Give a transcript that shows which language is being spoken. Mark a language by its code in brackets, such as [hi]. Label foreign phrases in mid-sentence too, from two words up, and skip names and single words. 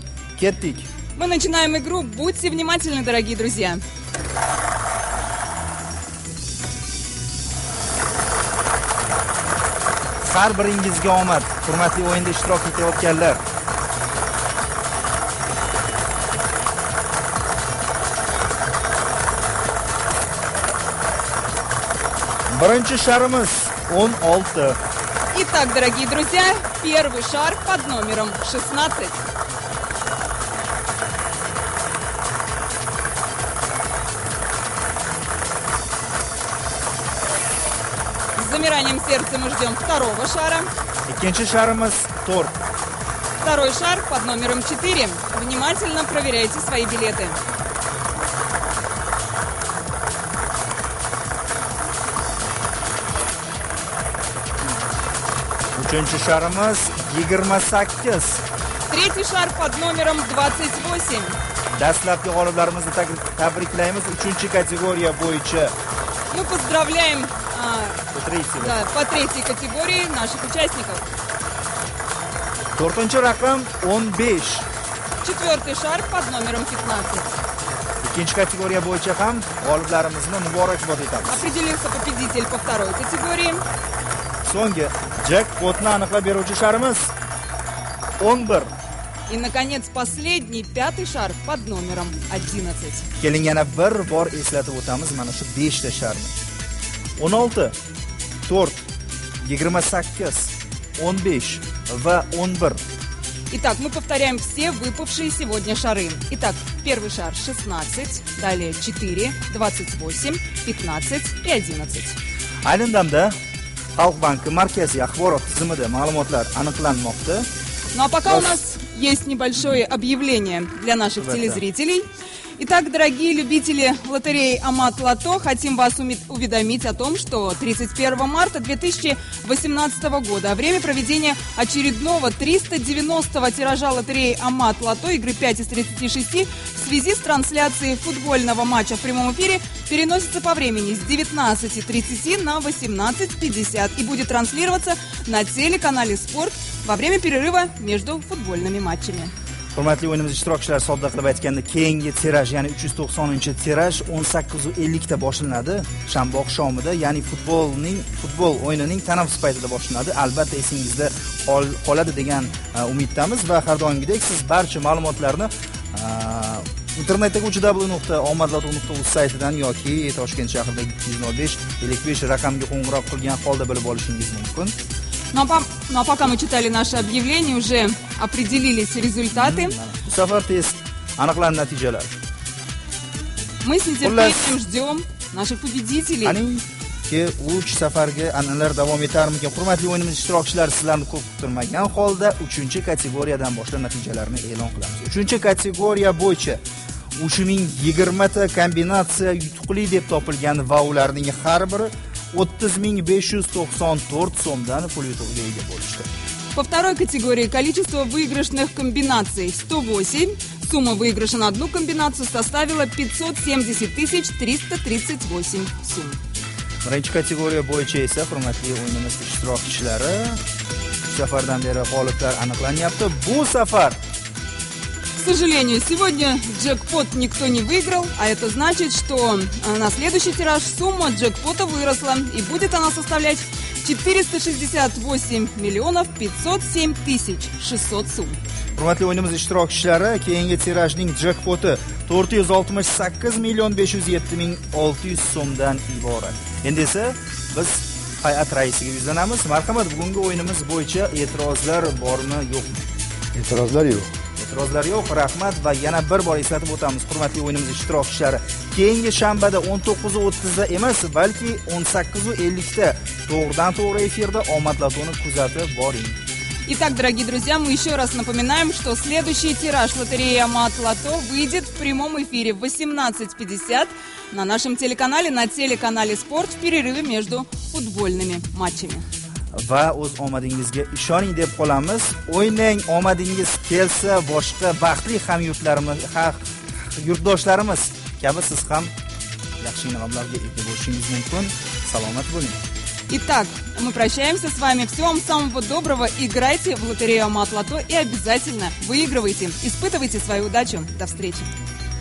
[uz] Ketdik. [ru] Мы начинаем игру. Будьте внимательны, дорогие друзья. [uz] Har biringizga omad, hurmatli o'yinda ishtirok etayotganlar. Birinchi sharimiz 16. [ru] Итак, дорогие друзья, первый шар под номером 16. С замиранием сердца мы ждем второго шара. [uz] Ikkinchi sharimiz 4. [ru] Второй шар под номером 4. Внимательно проверяйте свои билеты. [uz] Uchinchi sharimiz 28. [ru] Третий шар под номером 28. [uz] Dastlabki g'oliblarimizni tabriklaymiz. 3-kategoriya bo'yicha. [ru] Мы поздравляем по третьей категории наших участников. [uz] 4-chi raqam 15. [ru] Четвертый шар под номером 15. [uz] Ikkinchi kategoriya bo'yicha ham g'oliblarimizni muborakbod etamiz. [ru] Определился победитель по второй категории. [uz] So'nggi jackpotni aniqlab beruvchi sharimiz 11. [ru] И, наконец, последний, пятый шар под номером 11. [uz] Keling, yana bir bor eslatib o'tamiz mana shu 5 ta sharni. 16, 4, 28, 15 va 11. [ru] Итак, мы повторяем все выпавшие сегодня шары. Итак, первый шар 16, далее 4, 28, 15 и 11. [uz] Aynan damda Xalq banki markaziy axborot tizimida ma'lumotlar aniqlanmoqda. [ru] Ну а пока у нас есть небольшое объявление для наших телезрителей. Итак, дорогие любители лотереи Амат Лото, хотим вас уведомить о том, что 31 марта 2018 года, время проведения очередного 390-го тиража лотереи Амат Лото, игры 5 из 36, в связи с трансляцией футбольного матча в прямом эфире, переносится по времени с 19:30 на 18:50 и будет транслироваться на телеканале «Спорт» во время перерыва между футбольными матчами. [uz] Hurmatli o'yinimiz ishtirokchilari, sodda qilib aytganda, keyingi tiraj, ya'ni 390-tiraj 18:50 da boshlanadi, shanba oqshomida, ya'ni futbol o'yinining tanaffus paytida boshlanadi. Albatta esingizda qoladi degan umiddamiz va har doimgidek siz barcha ma'lumotlarni internetdagi www.omadloto.uz saytidan yoki Toshkent shahridagi 205-55 raqamga qo'ng'iroq qilgan holda bilib olishingiz mumkin. [ru] Ну а пока мы читали наше объявление, уже определились результаты. [uz] Bu safar test aniqlandi natijalar. [ru] Мы с нетерпением ждем наших победителей. [uz] Aniki 3 safarga an'analar davom etarmikan? Hurmatli o'yinimiz ishtirokchilari, sizlarni ko'p kuttirmagan holda 3-kategoriyadan boshlab natijalarni e'lon qilamiz. 3-kategoriya bo'yicha 3020 ta kombinatsiya yutuqli deb topilgan va ularning har biri 30.594 so'mdan pul yutug'iga ega bo'lishdi. [ru] По второй категории количество выигрышных комбинаций 108. Сумма выигрыша на одну комбинацию составила 570 338 сумм. [uz] Birinchi kategoriya bo'yicha esa, hurmatli o'yinimiz ishtirokchilari, bu safardan beri g'oliblar aniqlanyapti. Bu safar, [ru] к сожалению, сегодня джекпот никто не выиграл, а это значит, что на следующий тираж сумма джекпота выросла, и будет она составлять 468 507 600 сумм. [uz] hurmatli o'yinimiz ishtirokchilari, keyingi tirajning jekpoti 468 507 600 so'mdan iborat. Endi esa biz hay'at raisiga yuzlanamiz. Marhamat, bugungi o'yinimiz bo'yicha e'tirozlar bormi, yo'qmi? E'tirozlar yo'q. E'tirozlar yo'q, rahmat. Va yana bir bor eslatib o'tamiz, hurmatli o'yinimiz ishtirokchilari, keyingi shanbada 19:30 da emas, balki 18:50 da to'g'ridan-to'g'ri efirda Omad Lotoni kuzatib boring. [ru] Итак, дорогие друзья, мы еще раз напоминаем, что следующий тираж лотереи Амат Лото выйдет в прямом эфире в 18:50 на нашем телеканале, на телеканале «Спорт» в перерыве между футбольными матчами. [uz] Va o'z omadingizga ishoning deb qolamiz. O'ynang, omadingiz kelsa, boshqa baxtli yurtdoshlarimiz kabi siz ham yaxshi mablag' ega bo'lishingiz mumkin. Salomat bo'ling. [ru] Итак, мы прощаемся с вами. Всего вам самого доброго. Играйте в лотерею Амат Лото и обязательно выигрывайте. Испытывайте свою удачу. До встречи.